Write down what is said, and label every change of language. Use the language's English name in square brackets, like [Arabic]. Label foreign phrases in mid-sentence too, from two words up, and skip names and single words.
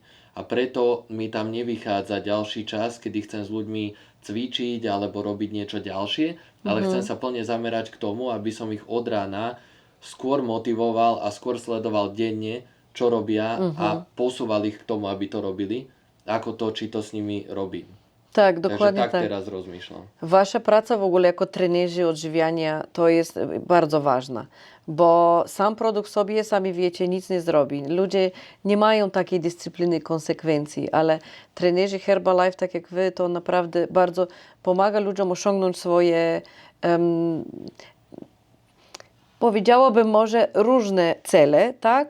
[Slovak] A preto mi tam nevychádza ďalší čas, kedy chcem s ľuďmi cvičiť alebo robiť niečo ďalšie, ale chcem sa plne zamerať k tomu, aby som ich od rána skôr motivoval a skôr sledoval denne, čo robia a posúval ich k tomu, aby to robili, ako to, či to s nimi robím. [Polish] Tak, dokładnie [Slovak] Takže tak tak. teraz rozmýšľam. [Polish] Wasza praca w ogóle jako trenerzy odżywiania to jest bardzo ważna, bo sam produkt sobie, sami wiecie, nic nie zrobi. Ludzie nie mają takiej dyscypliny, konsekwencji, ale trenerzy Herbalife, tak jak wy, to naprawdę bardzo pomaga ludziom osiągnąć swoje, powiedziałabym może różne cele, tak?